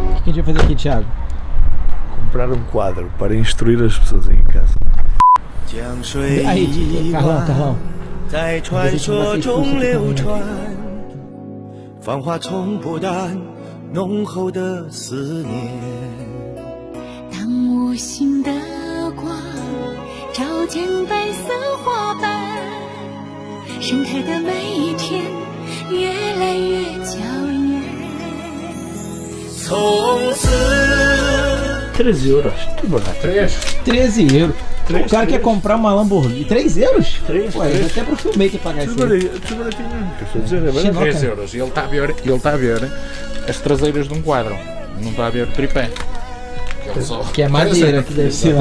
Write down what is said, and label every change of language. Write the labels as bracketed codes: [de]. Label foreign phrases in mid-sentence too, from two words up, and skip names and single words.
[pt] que a gente vai fazer aqui, Thiago? Comprar um quadro para instruir as pessoas em casa. Aí, Carlão. [zh] 在传说中流传，繁华从不淡，浓厚的思念。当无心的光照见白色花瓣，盛开的每一天越来越娇艳。从此 [pt] 13 euros, que barato. 13 euros. O cara quer comprar uma Lamborghini. 3 euros? 3, Ué, dá até pro filmmaker pagar isso. Tudo baratinho. Estou a dizer, é barato. 3 euros. E ele está a ver as traseiras de um quadro. Não está a ver o tripé. Que é madeira, que deve ser.